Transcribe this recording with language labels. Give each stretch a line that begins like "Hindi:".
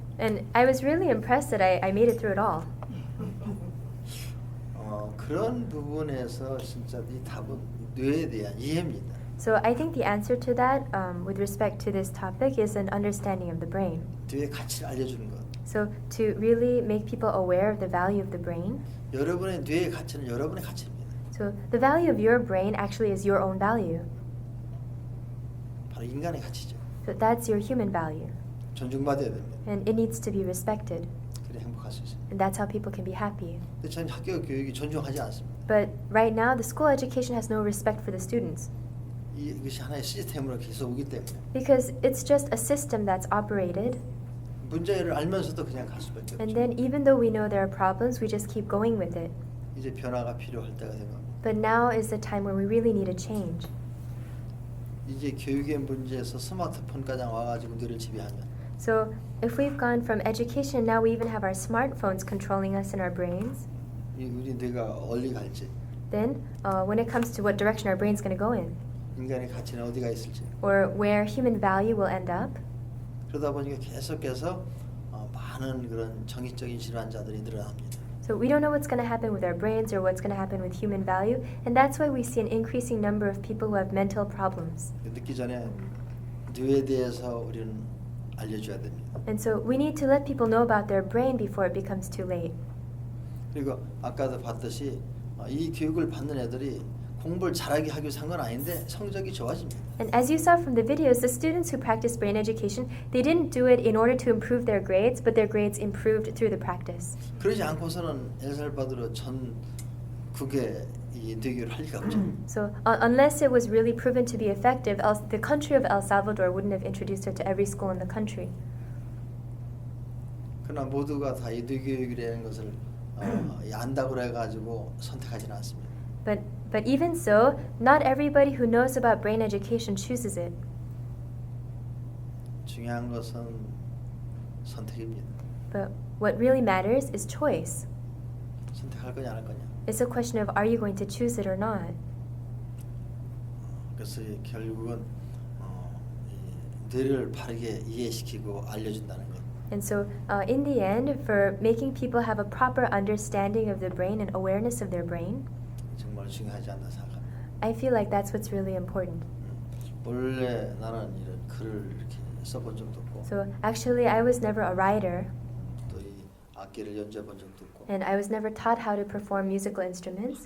English: And I was really impressed that I made it through it all.
Korean: 그런 부분에서 진짜 이 답은 뇌에 대한 이해입니다.
English: So I think the answer to that, with respect to this topic, is an understanding of the brain.
Korean: 뇌의 가치를 알려주는 것.
English: So to really make people aware of the value of the brain.
Korean: 여러분의 뇌의 가치는 여러분의 가치입니다.
English: So the value of your brain actually is your own value.
Korean: 바로 인간의 가치죠.
English: So that's your human value.
Korean: 존중받아야 됩니다.
English: And it needs to be respected.
Korean: 그래 행복할 수 있습니다.
English: And that's how people can be happy.
Korean: 근데 전 학교 교육이 존중하지 않습니다.
English: But right now, the school education has no respect for the students.
Korean: 이것이 하나의 시스템으로 계속 오기 때문에
English: Because it's just a system that's operated,
Korean: 문제를 알면서도 그냥 갈 수밖에
English: and
Korean: 없죠.
English: then even though we know there are problems, we just keep going with it.
Korean: 이제 변화가 필요할 때가 된 겁니다.
English: But now is the time where we really need a change.
Korean: 이제 교육의 문제에서 스마트폰까지 와가지고 뇌를 지배하면
English: So if we've gone from education, now we even have our smartphones controlling us in our brains,
Korean: 우리 뇌가 어디 갈지,
English: then when it comes to what direction our brain's going to go in,
Korean: 인간의 가치는 어디가 있을지,
English: or where human value will end up,
Korean: 그러다 보니까 계속해서 많은 그런 정신적인 질환자들이 늘어납니다.
English: so we don't know what's going to happen with our brains or what's going to happen with human value, and that's why we see an increasing number of people who have mental problems.
Korean: 늦기 전에 뇌에 대해서 우리는 알려줘야 됩니다.
English: And so we need to let people know about their brain before it becomes too late.
Korean: 그리고 아까도 봤듯이 이 교육을 받는 애들이 공부를 잘하게 하기 위해서 한 건 아닌데 성적이 좋아집니다.
English: And as you saw from the videos, the students who practice brain education, they didn't do it in order to improve their grades, but their grades improved through the practice.
Korean: 그러지 않고서는 엘살바도르 전국에 이 뇌교를 할 리가 없죠.
English: So unless it was really proven to be effective, the country of El Salvador wouldn't have introduced it to every school in the country.
Korean: 그러나 모두가 다 이 뇌교육이라는 것을 안다고 해가지고 선택하지는 않습니다.
English: But even so, not everybody who knows about brain education chooses it.
Korean: 중요한 것은 선택입니다.
English: But what really matters is choice.
Korean: 선택할 거냐 안 할 거냐.
English: It's a question of are you going to choose it or not.
Korean: 그래서 결국은 이 뇌를 바르게 이해시키고 알려준다는 것.
English: And so, in the end, for making people have a proper understanding of the brain and awareness of their brain,
Korean: 정말 중요하지 않나 생각합니다.
English: I feel like that's what's really important.
Korean: 원래 나는 이런 글을 이렇게 써본 적도 없고
English: So, actually, I was never a writer,
Korean: 또 이 악기를 연주해 본 적도 없고
English: and I was never taught how to perform musical instruments,